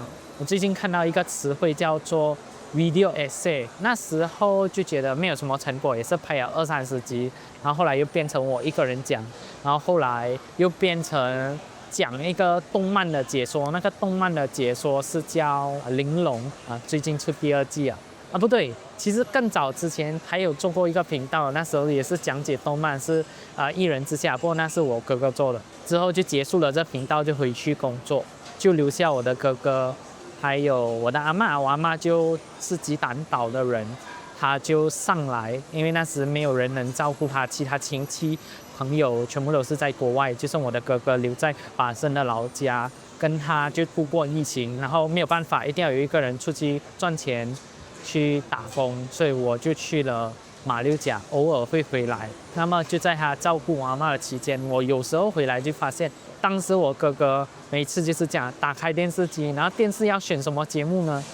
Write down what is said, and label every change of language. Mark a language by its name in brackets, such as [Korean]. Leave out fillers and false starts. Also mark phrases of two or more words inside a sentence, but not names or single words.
[Chinese] 我最近看到一個詞彙叫做 [English] video essay， [Chinese] 那時候就覺得沒有什麼成果，也是拍了20-30集，然後後來又變成我一個人講，然後後來又變成講一個動漫的解說，那個動漫的解說是叫玲瓏啊，最近出第2季啊，不對，其實更早之前還有做過一個頻道，那時候也是講解動漫，是一人之下，不過那是我哥哥做的，之後就結束了這頻道，就回去工作，就留下我的哥哥。還有我的阿嬷，我阿嬷就是雞蛋島的人，她就上來，因為那時沒有人能照顧她，其他親戚朋友全部都是在國外，就剩我的哥哥留在巴生的老家，跟他就度過疫情，然後沒有辦法，一定要有一個人出去賺錢去打工，所以我就去了馬六甲，偶爾會回來。那麼就在他照顧我阿嬷的期間，我有時候回來就發現，當時我哥哥每次就是這樣打開電視機，然後電視要選什麼節目呢？